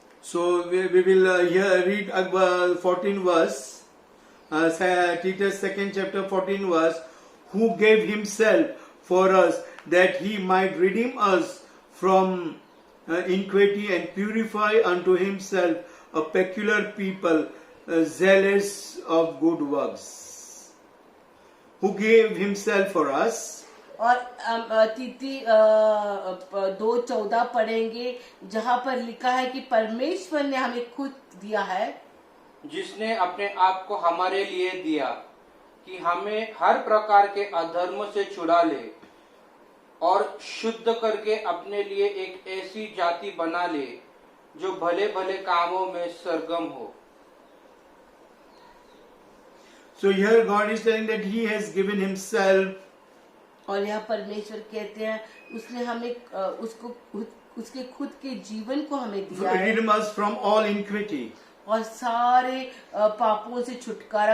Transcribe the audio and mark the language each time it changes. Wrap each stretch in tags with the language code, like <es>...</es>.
<en>So we will here read 14 verse, Titus 2nd chapter 14 verse, who gave himself for us that he might redeem us from iniquity and purify unto himself a peculiar people, zealous of good works. Who gave himself for us.</en> <hi>और तीती 2:14 पढ़ेंगे, जहाँ पर लिखा है कि परमेश्वर ने हमें खुद दिया है, जिसने अपने आप को हमारे लिए दिया कि हमें हर प्रकार के अधर्म से छुड़ा ले और शुद्ध करके अपने लिए एक ऐसी जाति बना ले जो भले भले कामों में सरगम हो.</hi> <en>So here God is telling that He has given Himself.</en> <hi>और यहाँ परमेश्वर कहते हैं उसने हमें उसके खुद के जीवन को हमें दिया है,</hi> <en>Redeem us from all iniquity.</en> <hi>और सारे पापों से छुटकारा</hi>